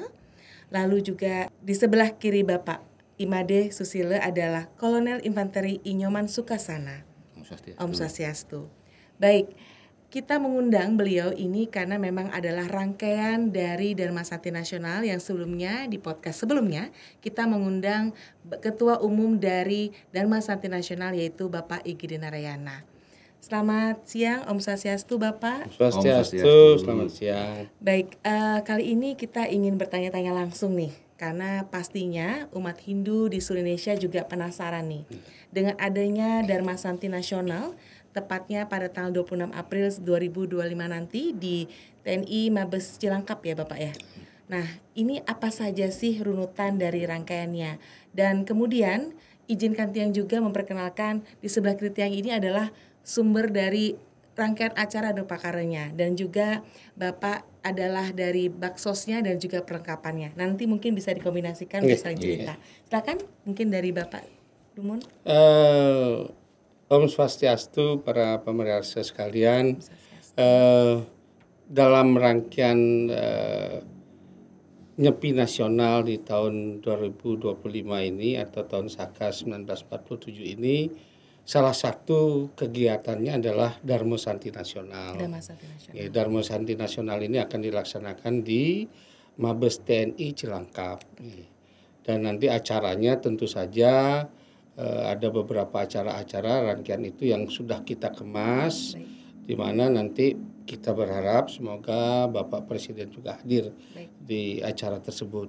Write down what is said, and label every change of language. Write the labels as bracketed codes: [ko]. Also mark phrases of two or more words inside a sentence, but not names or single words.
[id] Lalu juga di sebelah kiri Bapak Imade Susile adalah Kolonel Infanteri Inyoman Sukasana. [sa] Om Swastiastu. [id] Baik, kita mengundang beliau ini karena memang adalah rangkaian dari Dharma Santi Nasional yang sebelumnya di podcast sebelumnya kita mengundang Ketua Umum dari Dharma Santi Nasional yaitu Bapak Igede Narayana. Selamat siang [sa] Om Swastiastu [id] Bapak. Swastiastu, selamat siang. Baik, kali ini kita ingin bertanya-tanya langsung nih. Karena pastinya umat Hindu di seluruh Indonesia juga penasaran nih. Dengan adanya Dharma Santi Nasional, tepatnya pada tanggal 26 April 2025 nanti di TNI Mabes Cilangkap ya Bapak ya. Nah, ini apa saja sih runutan dari rangkaiannya? Dan kemudian izinkan Tiang juga memperkenalkan di sebelah kiri Tiang ini adalah sumber dari rangkaian acara dan pakarnya, dan juga Bapak adalah dari baksosnya dan juga perlengkapannya. Nanti mungkin bisa dikombinasikan untuk saling cerita. Silakan mungkin dari Bapak Dumun. [sa] Om Swastiastu, [id] para pemirsa sekalian. Dalam rangkaian Nyepi Nasional di tahun 2025 ini atau tahun Saka 1947 ini, salah satu kegiatannya adalah Dharma Santi Nasional. Dharma Santi Nasional. Ya, Dharma Santi Nasional ini akan dilaksanakan di Mabes TNI Cilangkap. Dan nanti acaranya tentu saja ada beberapa acara-acara rangkaian itu yang sudah kita kemas, di mana nanti kita berharap semoga Bapak Presiden juga hadir di acara tersebut.